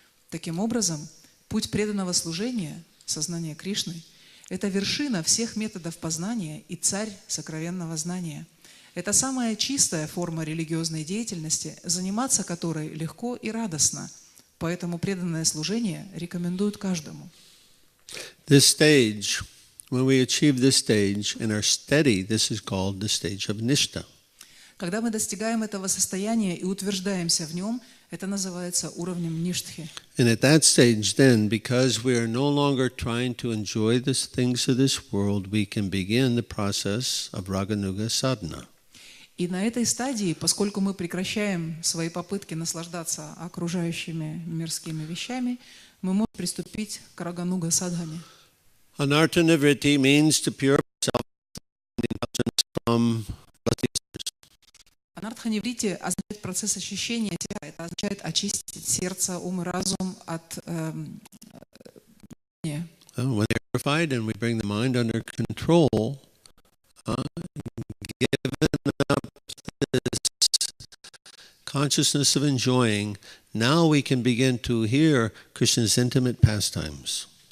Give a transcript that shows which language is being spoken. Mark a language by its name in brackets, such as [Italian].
[Russian] Таким образом, путь преданного служения, сознание Кришны, это вершина всех методов познания и царь сокровенного знания. Это самая чистая форма религиозной деятельности, заниматься которой легко и радостно. Поэтому преданное служение рекомендуют каждому. [English] This stage, when we achieve this stage and are steady, this is called the stage of nishta. [Russian] Когда мы достигаем этого состояния и утверждаемся в нем, это называется уровнем ништхи. [English] And at that stage then, because we are no longer trying to enjoy the things of this world, we can begin the process of raganuga sadhana. [Russian] И на этой стадии, поскольку мы прекращаем свои попытки наслаждаться окружающими мирскими вещами, мы можем приступить к рагануга садхане. [English] Anartha nivritti means to purify self from [Russian] Анартха ниврити означает процесс очищения себя, это означает очистить сердце, ум и разум от [English] when they're purified and we bring the mind under control, given up this consciousness of enjoying, now we can begin to hear Krishna's intimate pastimes.